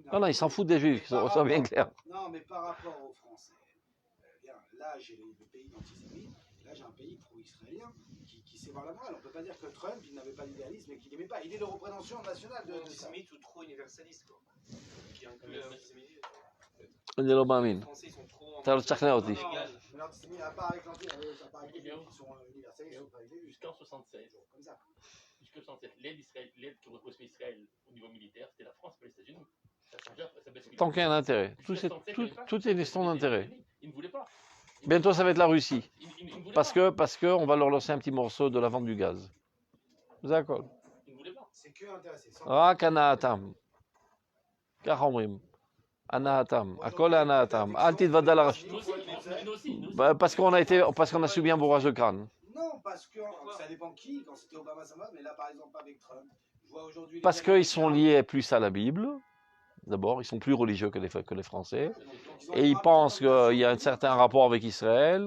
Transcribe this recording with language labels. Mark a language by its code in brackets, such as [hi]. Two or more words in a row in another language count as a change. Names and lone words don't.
[fr] Non, il s'en fout des juifs, ça soit bien clair. Non, mais par rapport aux Français, là j'ai le pays d'antisémites, là j'ai un pays pro-israélien qui sait voir la morale. On ne peut pas dire que Trump, il n'avait pas d'idéalisme et qu'il n'aimait pas. Il est de représentation nationale de ça. Antisémite ou trop universaliste, quoi. Qui inclut l'antisémitisme. [he] אני לא מאמין. [fr] Les Français, ils sont trop. [he] אתה לא תשכנע אותי. [fr] Mais l'antisémite, à part avec l'antisémite, qui sont universalistes, ils sont pas idéalistes. Jusqu'en 76. Comme ça. Jusqu'en 67, l'aide qui repose Israël au niveau militaire, c'était la France, pas les États-Unis. Ça changeait après, ça basculait. Tant qu'il y a un intérêt. Tout est une question d'intérêt. Ils ne voulaient pas. Bientôt, ça va être la Russie. Ils ne voulaient Parce pas. qu'on va leur lancer un petit morceau de la vente du gaz. D'accord. Ils ne voulaient pas. C'est que intéressé. [he] רק הנאתם. ככה אומרים. הנאתם. הכל להנאתם. אל תתוודע לרשות. [fr] Nous aussi. Parce qu'on a subi un bourrage de crâne. Non, parce que ça dépend qui. Quand c'était Obama, ça va. Mais là, par exemple, avec Trump, je vois aujourd'hui. Parce qu'ils sont liés plus à la Bible. D'abord, ils sont plus religieux que les Français. Et ils pensent qu'il y a un certain rapport avec Israël.